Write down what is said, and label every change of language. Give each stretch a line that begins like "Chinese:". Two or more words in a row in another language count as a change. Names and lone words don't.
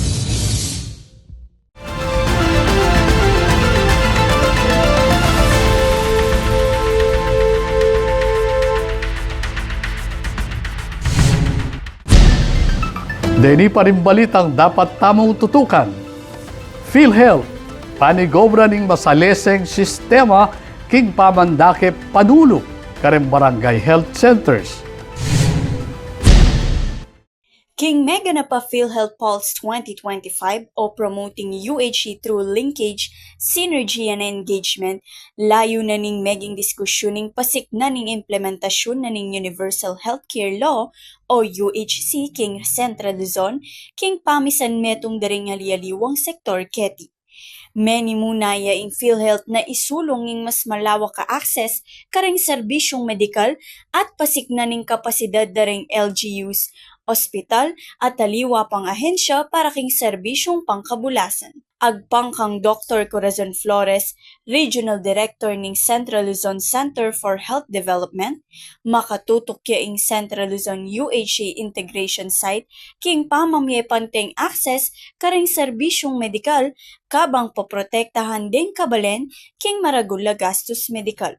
Pampanga: Deni pa rin balitang dapat tamang tutukan. PhilHealth, panigobra ning masaleseng sistema king pamandake panulo kareng barangay
English: health centers.
Pampanga: King mega na pa PhilHealth Pulse 2025 o
English: promoting UHC through linkage, synergy and engagement,
Pampanga: layo na ning meging diskusyoning pasik na ning implementasyon na ning Universal Healthcare Law o UHC king Central Luzon, king pamisan metong daring alialiwang sektor keti. Many munaya in PhilHealth na isulong ing mas malawak ka access kareng serbisyong medikal at pasik na ning kapasidad daring LGUs, ospital at taliwa pang ahensya para king serbisyong pangkabulasan. Agpang kang Dr. Corazon Flores,
English: Regional Director
Pampanga: ning Central Luzon Center for Health Development, makatutok ya ing Central Luzon UHC Integration Site king pamamye panteng access kareng serbisyong medikal kabang poprotektahan ding kabalen king maragula gastos medikal.